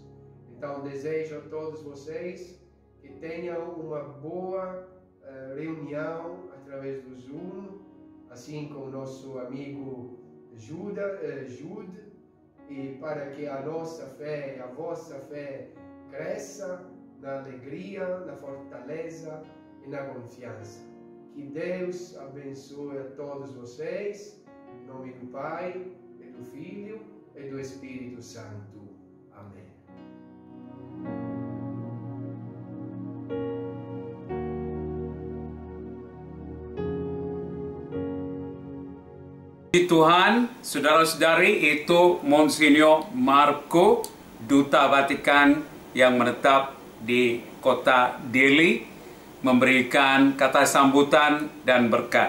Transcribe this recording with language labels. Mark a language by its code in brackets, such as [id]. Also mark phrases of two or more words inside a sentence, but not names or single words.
[pt] Então desejo a todos vocês que tenham uma boa reunião através do Zoom, assim com o nosso amigo Jude, e para que a nossa fé, a vossa fé cresça na alegria, na fortaleza e na confiança. Que Deus abençoe a todos vocês, em nome do Pai, e do Filho e do Espírito Santo. Amém. [id] Tuhan, saudara-saudari, itu Monsignor Marco, Duta Vatikan yang menetap di kota Dili, memberikan kata sambutan dan berkat.